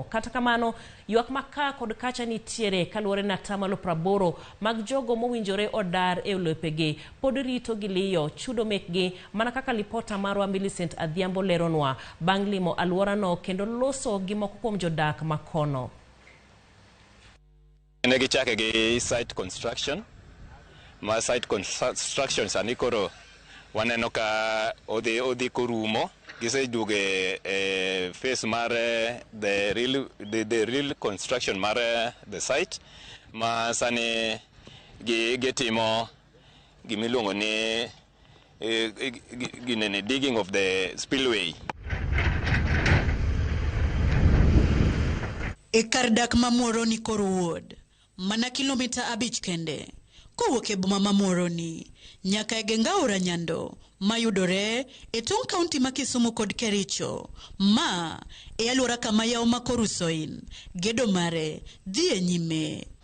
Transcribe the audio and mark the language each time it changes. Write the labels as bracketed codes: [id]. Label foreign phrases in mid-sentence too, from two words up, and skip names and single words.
[luo] Kata kamano, ywak maka kod kacha nitiere kaluwore na 80% mag jogo mowinjore odar e lopegi pod rito gi liyo chudo mekgi, mana kaka lipota marwa Millicent Adhiambo leronwa bang' limo alworano kendo loso gi moko kuom jodak makono. Ne gichake gi [en] site construction. [luo] Ma [en] site construction [luo] sani koro waneno ka odhi korumo. Giseduoge phase mar [en] the real construction [luo] mar [en] the site [luo] ma sani gitimo gimiluongo ni [en] digging of the spillway. [luo] E kar dak ma Muroni Koru Ward, mana kilomita 5 kende kowuok e boma ma Muroni nyaka e Gengaura Nyando mayudore e tong' kaunti ma Kisumu kod Kericho, ma e alwora kama yawo ma Koru-Soin gedo mare dhi e nyime.